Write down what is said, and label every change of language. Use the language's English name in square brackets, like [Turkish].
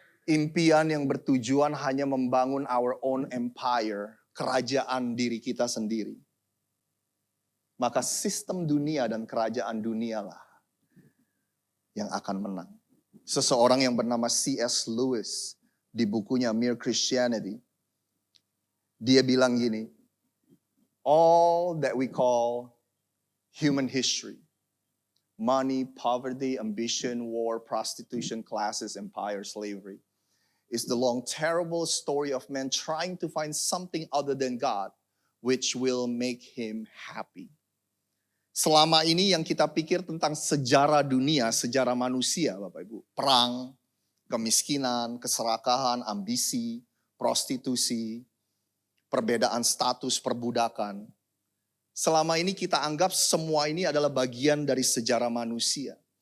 [Indonesian] Impian yang bertujuan hanya membangun [English] our own empire, [Indonesian] kerajaan diri kita sendiri. Maka sistem dunia dan kerajaan dunialah yang akan menang. Seseorang yang bernama C.S. Lewis di bukunya Mere Christianity, dia bilang gini, [English] all that we call human history, money, poverty, ambition, war, prostitution, classes, empire, slavery, is the long terrible story of man trying to find something other than God which will make him happy. [Indonesian] Selama ini yang kita pikir tentang sejarah dunia, sejarah manusia Bapak Ibu. Perang, kemiskinan, keserakahan, ambisi, prostitusi, perbedaan status, perbudakan. Selama ini kita anggap semua ini adalah bagian dari sejarah manusia.